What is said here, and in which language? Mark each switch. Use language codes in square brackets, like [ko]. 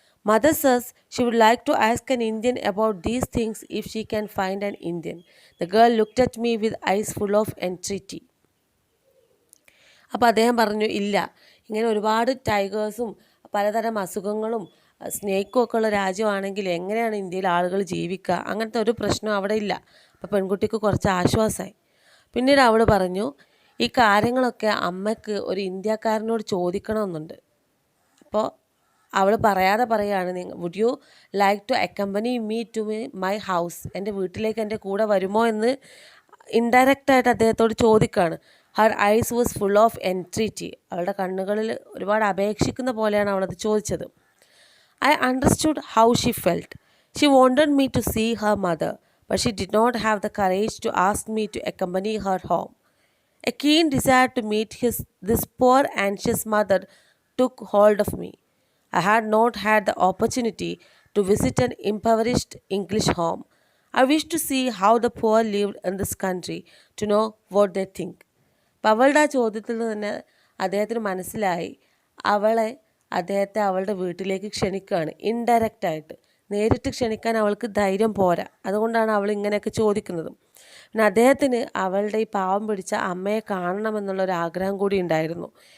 [en] Mother says she would like to ask an Indian about these things if she can find an Indian. The girl looked at me with eyes full of entreaty. [ml] അപ്പോൾ അദ്ദേഹം പറഞ്ഞു, ഇല്ല, ഇങ്ങനെ ഒരുപാട് ടൈഗേഴ്സും പലതരം അസുഖങ്ങളും സ്നേക്കും ഒക്കെ ഉള്ള രാജ്യമാണെങ്കിൽ എങ്ങനെയാണ് ഇന്ത്യയിൽ ആളുകൾ ജീവിക്കുക? അങ്ങനത്തെ ഒരു പ്രശ്നം അവിടെ ഇല്ല. അപ്പോൾ പെൺകുട്ടിക്ക് കുറച്ച് ആശ്വാസമായി. പിന്നീട് അവൾ പറഞ്ഞു, ഈ കാര്യങ്ങളൊക്കെ അമ്മയ്ക്ക് ഒരു ഇന്ത്യക്കാരനോട് ചോദിക്കണമെന്നുണ്ട്. അപ്പോൾ അവൾ പറയാതെ പറയാണ്, [en] Would you like to accompany me to my house? [ml] എൻ്റെ വീട്ടിലേക്ക് എൻ്റെ കൂടെ വരുമോ എന്ന് ഇൻഡയറക്റ്റായിട്ട് അദ്ദേഹത്തോട് ചോദിക്കുകയാണ്. [en] Her eyes was full of entreaty. [ml] അവളുടെ കണ്ണുകളിൽ ഒരുപാട് അപേക്ഷിക്കുന്ന പോലെയാണ് അവളത് ചോദിച്ചത്. [en] I understood how she felt. She wanted me to see her mother, but she did not have the courage to ask me to accompany her home. A keen desire to meet this poor anxious mother took hold of me. I had not had the opportunity to visit an impoverished English home. I wished to see how the poor lived in this country, to know what they think. [ml] അപ്പം അവളുടെ ആ ചോദ്യത്തിൽ നിന്ന് തന്നെ അദ്ദേഹത്തിന് മനസ്സിലായി അദ്ദേഹത്തെ അവളുടെ വീട്ടിലേക്ക് ക്ഷണിക്കുകയാണ്. ഇൻഡയറക്റ്റായിട്ട്, നേരിട്ട് ക്ഷണിക്കാൻ അവൾക്ക് ധൈര്യം പോരാ. അതുകൊണ്ടാണ് അവൾ ഇങ്ങനെയൊക്കെ ചോദിക്കുന്നത്. പിന്നെ അദ്ദേഹത്തിന് അവളുടെ ഈ പാവം പിടിച്ച അമ്മയെ കാണണമെന്നുള്ളൊരു ആഗ്രഹം കൂടി ഉണ്ടായിരുന്നു.